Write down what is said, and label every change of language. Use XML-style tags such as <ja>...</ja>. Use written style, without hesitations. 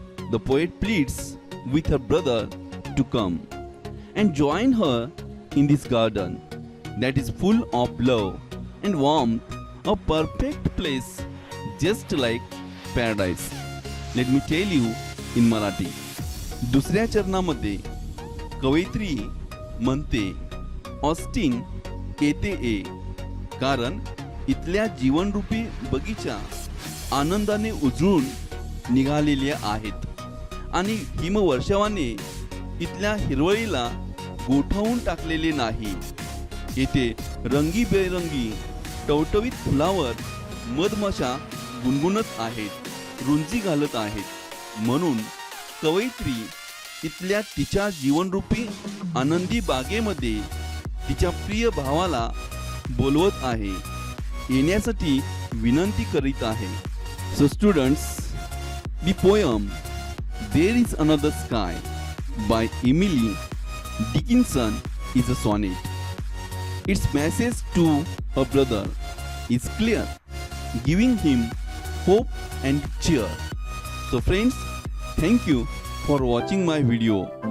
<en>The poet pleads with her brother to come and join her in this garden that is full of love and warmth, a perfect place just like paradise. Let me tell you in Marathi.</en> <mr>दुसऱ्या चरणामध्ये कवयित्री म्हणते, Austin येते ए, कारण इथल्या जीवनरूपी बगीचा आनंदाने उजळून निघालेले आहेत आणि हिमवर्षावाने इथल्या हिरवळीला गोठवून टाकलेले नाही. येथे रंगीबेरंगी टवटवीत फुलावर मधमाशा गुणगुणत आहेत, रुंजी घालत आहेत. म्हणून कवयित्री इथल्या तिच्या जीवनरूपी आनंदी बागेमध्ये तिच्या प्रिय भावाला बोलवत आहे, येण्यासाठी विनंती करीत आहे.</mr> <en>So students, the poem There is Another Sky by Emily Dickinson is a sonnet. Its message to a brother is clear, giving him hope and cheer. So friends, thank you for watching my video.</en>